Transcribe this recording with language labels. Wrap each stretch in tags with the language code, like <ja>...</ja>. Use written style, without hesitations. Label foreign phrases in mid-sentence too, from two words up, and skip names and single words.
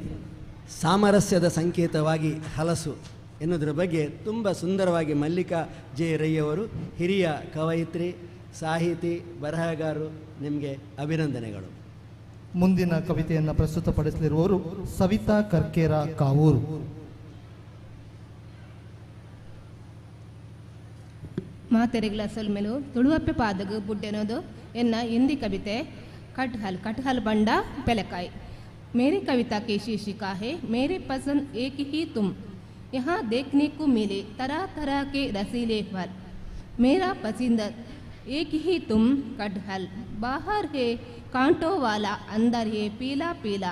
<kn>ಸಾಮರಸ್ಯದ ಸಂಕೇತವಾಗಿ ಹಲಸು ಎನ್ನುವುದರ ಬಗ್ಗೆ ತುಂಬ ಸುಂದರವಾಗಿ ಮಲ್ಲಿಕಾ ಜೆ ರೈ ಅವರು, ಹಿರಿಯ ಕವಯಿತ್ರಿ, ಸಾಹಿತಿ, ಬರಹಗಾರರು, ನಿಮಗೆ ಅಭಿನಂದನೆಗಳು. ಮುಂದಿನ ಕವಿತೆಯನ್ನು ಪ್ರಸ್ತುತಪಡಿಸಲಿರುವವರು ಸವಿತಾ ಕರ್ಕೇರ ಕಾವೂರು.</kn> <tcy>ಮಾತೆರೆಗಳ ಸೊಲ್ಮೆಲು ತುಳುವಪ್ಪೆ ಪಾದಗು ಬುಡ್ಡೆನೋದು ಎನ್ನ ಹಿಂದಿ ಕವಿತೆ कटहल बंडा पेलकाई.</tcy> <hi>मेरी कविता की शीर्षिका है मेरे पसंद एक ही तुम. यहाँ देखने को मिले तरह तरह के रसीले फल. मेरा पसंद एक ही तुम कटहल. बाहर है कांटों वाला, अंदर है पीला पीला.</hi>